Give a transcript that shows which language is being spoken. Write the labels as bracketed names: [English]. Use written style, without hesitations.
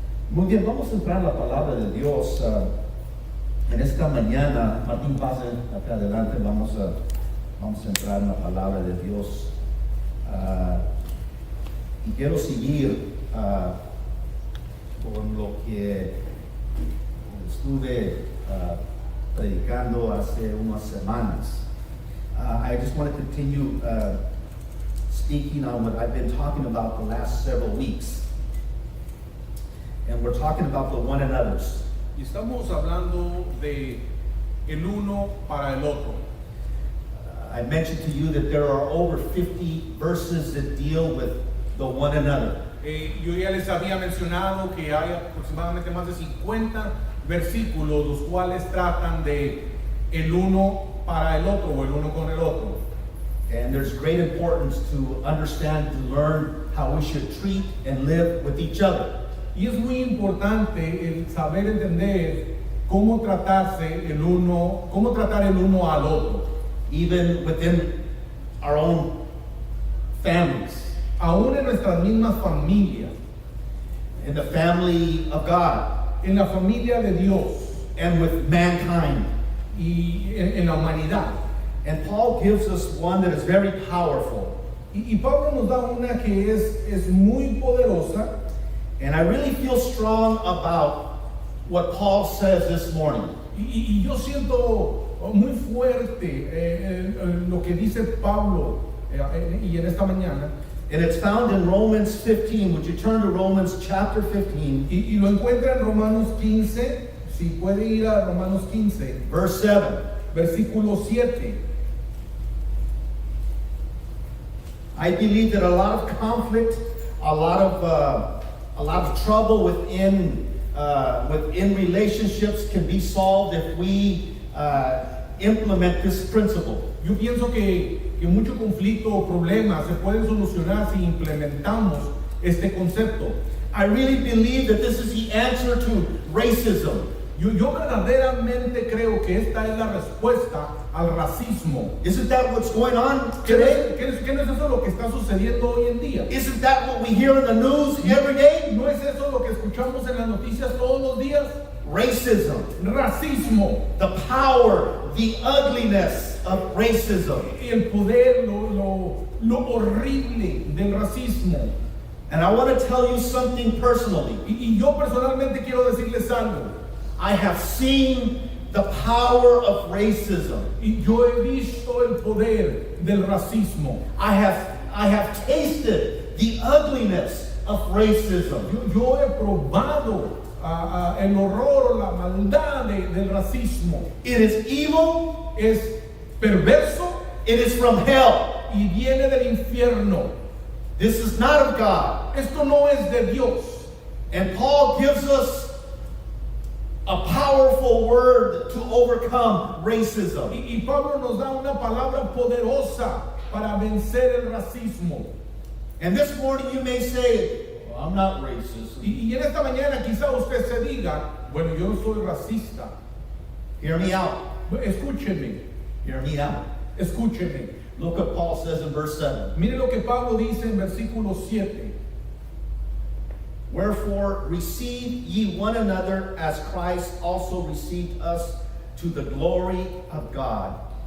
[Spanish] Muy bien, vamos a entrar en la palabra de Dios. En esta mañana, Martín, pase acá adelante, vamos a entrar en la palabra de Dios. Y quiero seguir con lo que estuve predicando hace unas semanas. [English] I just want to continue speaking on what I've been talking about the last several weeks. And we're talking about the one another's. [Spanish] Y estamos hablando de el uno para el otro. [English] I mentioned to you that there are over 50 verses that deal with the one another. [Spanish] Yo ya les había mencionado que hay aproximadamente más de 50 versículos los cuales tratan de el uno para el otro o el uno con el otro. [English] And there's great importance to understand, to learn how we should treat and live with each other. [Spanish] Y es muy importante el saber entender cómo tratar el uno al otro, [English] even within our own families, [Spanish] aún en nuestras mismas familias, [English] in the family of God, [Spanish] en la familia de Dios [English] and with mankind. [Spanish] y en la humanidad. [English] And Paul gives us one that is very powerful. [Spanish] Y Pablo nos da una que es muy poderosa. [English] And I really feel strong about what Paul says this morning. [Spanish] Y yo siento muy fuerte lo que dice Pablo y en esta mañana. [English] And it's found in Romans 15. Would you turn to Romans chapter 15, [Spanish] Y lo encuentra en Romanos 15. Si puede ir a Romanos 15, [English] verse 7. [Spanish] versículo 7. [English] I believe that a lot of conflict, a lot of trouble within relationships can be solved if we implement this principle. [Spanish] Yo pienso que mucho conflicto o problemas se pueden solucionar si implementamos este concepto. [English] I really believe that this is the answer to racism. [Spanish] Yo verdaderamente creo que esta es la respuesta al racismo. [English] Isn't that what's going on [Spanish] ¿Qué [English] today? [Spanish] no es eso lo que está sucediendo hoy en día? [English] Isn't that what we hear in the news every day? [Spanish] ¿No es eso lo que escuchamos en las noticias todos los días? [English] Racism, [Spanish] Racismo, [English] the power, the ugliness of racism. [Spanish] el poder, lo horrible del racismo. [English] And I want to tell you something personally. [Spanish] Y yo personalmente quiero decirles algo. [English] I have seen the power of racism. [Spanish] Y yo he visto el poder del racismo. [English] I have tasted the ugliness of racism. [Spanish] Yo he probado el horror o la maldad del racismo. [English] It is evil, [Spanish] Es perverso [English] it is from hell. [Spanish] y viene del infierno. [English] This is not of God. [Spanish] Esto no es de Dios. [English] And Paul gives us a powerful word to overcome racism. [Spanish] Y Pablo nos da una palabra poderosa para vencer el racismo. [English] And this morning you may say, well, I'm not racist. [Spanish] Y en esta mañana quizá usted se diga, bueno, yo no soy racista. [English] Hear me out. [Spanish] Escúcheme, [English] Hear me out. [Spanish] escúcheme. [English] Look what Paul says in verse 7. [Spanish] Mire lo que Pablo dice en versículo 7. [English] Wherefore receive ye one another as Christ also received us to the glory of God.